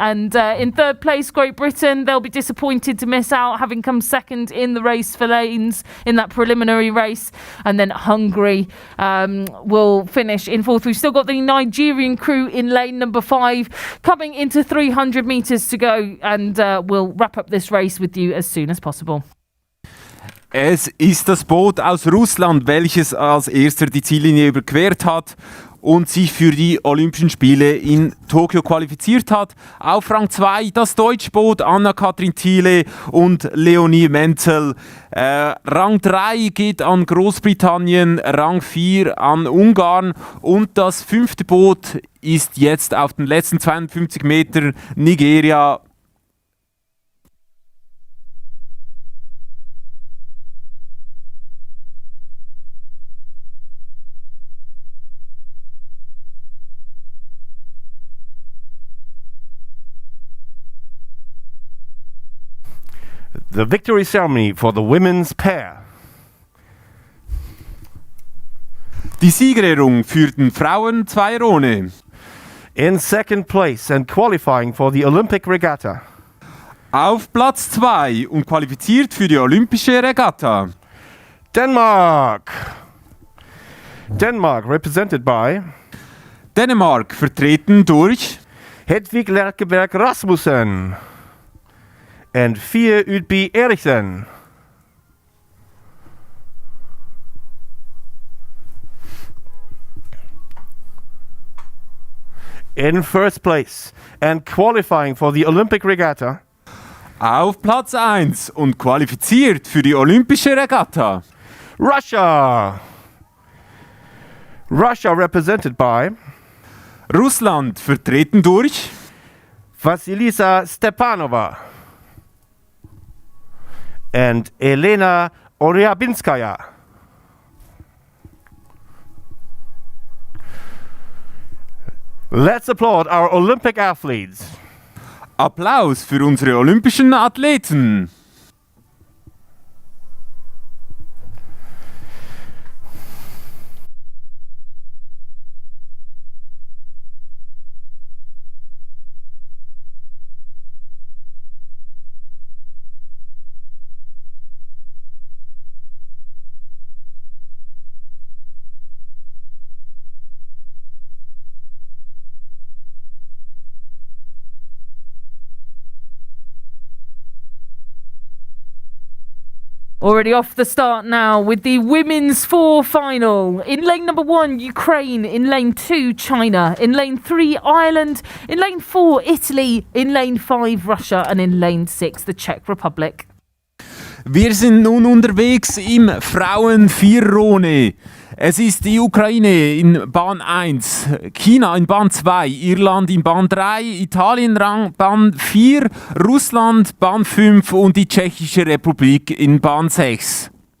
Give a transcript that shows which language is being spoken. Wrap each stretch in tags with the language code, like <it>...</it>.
<en>And in third place, Great Britain, they'll be disappointed to miss out, having come second in the race for lanes in that preliminary race. And then Hungary will finish in fourth. We've still got the Nigerian crew in lane number 5 coming into 300 metres to go, and we'll wrap up this race with you as soon as possible.</en> <de>Es ist das Boot aus Russland, welches als erster die Ziellinie überquert hat und sich für die Olympischen Spiele in Tokio qualifiziert hat. Auf Rang 2 das deutsche Boot Anna-Kathrin Thiele und Leonie Menzel. Rang 3 geht an Großbritannien, Rang 4 an Ungarn und das 5. Boot ist jetzt auf den letzten 52 Metern Nigeria.</de> <en>The victory ceremony for the women's pair.</en> <de>Die Siegerehrung für den Frauen-Zweierrone.</de> <en>In second place and qualifying for the Olympic Regatta.</en> <de>Auf Platz 2 und qualifiziert für die Olympische Regatta.</de> <en>Denmark. Denmark represented by</en> <de>Dänemark vertreten durch</de> <en>Hedvig Lerkeberg Rasmussen and Fie Udby Eriksen. In first place and qualifying for the Olympic Regatta.</en> <de>auf Platz 1 und qualifiziert für die Olympische Regatta.</de> <en>Russia. Russia represented by</en> <de>Russland vertreten durch</de> <en>Vasilisa Stepanova and Elena Oryabinskaya. Let's applaud our Olympic athletes.</en> <de>Applaus für unsere olympischen Athleten.</de> <en>Already off the start now with the women's 4 final. In lane number 1, Ukraine. In lane 2, China. In lane 3, Ireland. In lane 4, Italy. In lane 5, Russia. And in lane 6, the Czech Republic.</en> <de>Wir sind nun unterwegs im Frauen-Vierrone. Es ist die Ukraine in Bahn 1, China in Bahn 2, Irland in Bahn 3, Italien Bahn 4, Russland Bahn 5 und die Tschechische Republik in Bahn 6.</de>